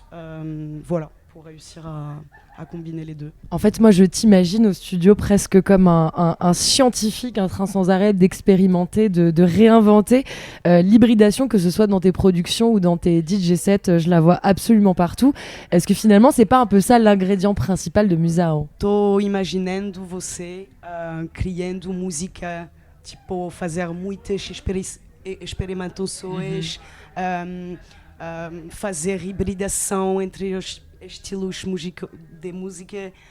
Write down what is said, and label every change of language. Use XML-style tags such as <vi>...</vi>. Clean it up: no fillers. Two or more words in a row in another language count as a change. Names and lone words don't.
<fr>Voilà, pour réussir à combiner les deux. En fait, moi, je t'imagine au studio presque comme un scientifique en train sans arrêt d'expérimenter, de réinventer l'hybridation, que ce soit dans tes productions ou dans tes DJ sets. Je la vois absolument partout. Est-ce que finalement, c'est pas un peu ça l'ingrédient principal de Musao?</fr> <pt>Tô imaginando você criando música, tipo, fazer muitas experimentações, fazer hibridação entre os estilos de música,</pt>